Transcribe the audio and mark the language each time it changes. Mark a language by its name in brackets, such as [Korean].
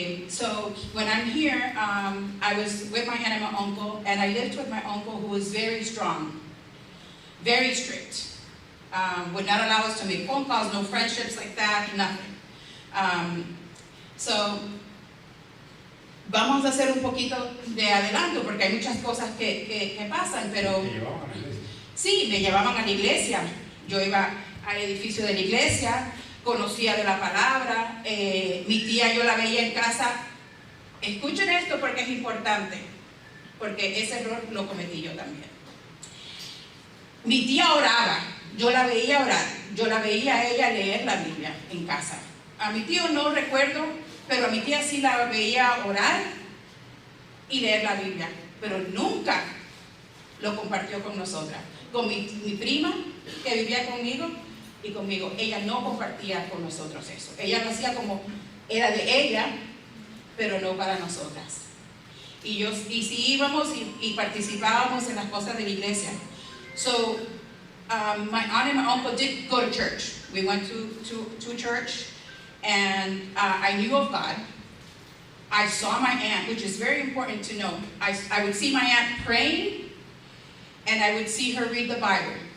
[English] So when I'm here, I was with my aunt and my uncle, and I lived with my uncle who was very strong, very strict, would not allow us to make phone calls, no friendships like that, nothing. [Spanish] So vamos a hacer un poquito de adelanto porque hay muchas cosas que pasan, pero sí, me llevaban a la iglesia. Yo iba al edificio de la iglesia, conocía de la palabra, mi tía yo la veía en casa. Escuchen esto porque es importante, porque ese error lo cometí yo también. Mi tía oraba, yo la veía orar, yo la veía a ella leer la Biblia en casa. A mi tío no recuerdo, pero a mi tía sí la veía orar y leer la Biblia, pero nunca lo compartió con nosotras. Con mi prima que vivía conmigo y conmigo, ella no compartía con nosotros eso. Ella lo hacía como era de ella, pero no para nosotras. Y sí íbamos y participábamos en las cosas de la iglesia. [English] So, my aunt and my uncle did go to church. We went to church. And I knew of God. I saw my aunt, which is very important to know. I would see my aunt praying, and I would see her read the Bible.